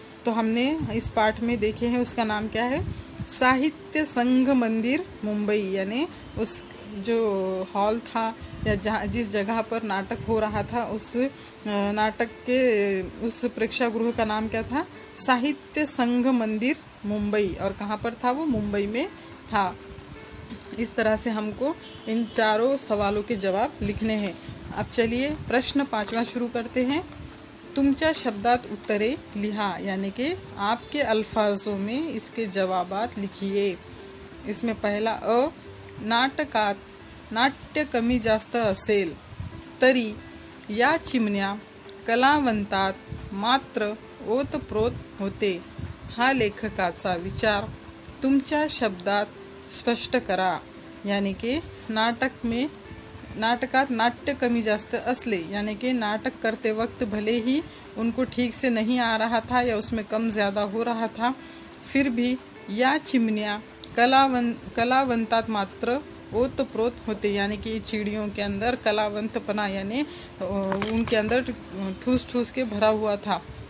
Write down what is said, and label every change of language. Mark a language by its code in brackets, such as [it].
[hi] तो हमने इस पाठ में देखे हैं, उसका नाम क्या है, साहित्य संघ मंदिर मुंबई, यानी उस जो हॉल था या जहाँ जिस जगह पर नाटक हो रहा था उस नाटक के उस प्रेक्षागृह का नाम क्या था, साहित्य संघ मंदिर मुंबई, और कहाँ पर था, वो मुंबई में था। इस तरह से हमको इन चारों सवालों के जवाब लिखने हैं। अब चलिए प्रश्न 5वां शुरू करते हैं। [mr] तुमच्या शब्दात उत्तरे लिहा, [hi] यानी कि आपके अल्फाजों में इसके जवाबात लिखिए। [mr] इसमें पहला अ, नाटकात नाट्य कमी जास्त असेल तरी या चिमण्या कलावंतात मात्र ओतप्रोत होते, हा लेखकाचा विचार तुमच्या शब्दात स्पष्ट करा। [hi] यानी की [mr] नाटकात नाट्य कमी जास्त असले, [hi] यानी कि नाटक करते वक्त भले ही उनको ठीक से नहीं आ रहा था या उसमें कम ज़्यादा हो रहा था, फिर भी [mr] या चिमनिया कलावंतात मात्र ओतप्रोत होते, [hi] यानी कि चिड़ियों के अंदर कलावंतपना यानी उनके अंदर ठूस ठूस के भरा हुआ था।